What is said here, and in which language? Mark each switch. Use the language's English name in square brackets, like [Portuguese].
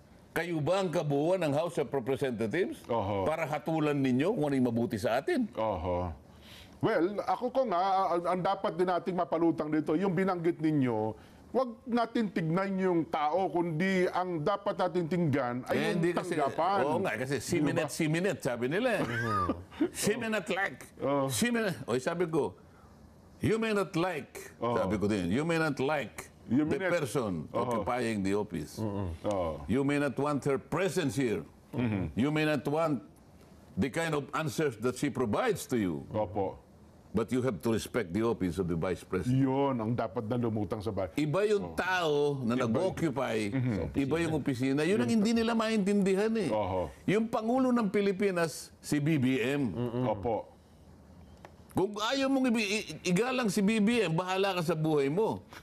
[Filipino] Kayo ba ang kabuuan ng House of Representatives? Para hatulan ninyo kung ano yung mabuti sa atin? Oho. Well, ako ko nga, ang dapat din nating mapalutang dito, yung binanggit ninyo, wag natin tignan yung tao, kundi ang dapat natin tingnan ay yung tanggapan. Oo nga, kasi siminate, sabi nila. Siminate like. Sabi ko, [English] you may not like, [Filipino] sabi ko din, [English] you may not like the person occupying the office. You may not want her presence here. You may not want the kind of answers that she provides to you. [Filipino] Opo. [English] But you have to respect the office of the Vice President. [Filipino] Yun ang dapat na lumutang sa bahay. Iba yung tao na nag-occupy, iba yung opisina. Yun ang hindi nila maintindihan eh. Yung Pangulo ng Pilipinas, si BBM. Opo. Kung ayaw mong igalang si BBM, bahala ka sa buhay mo.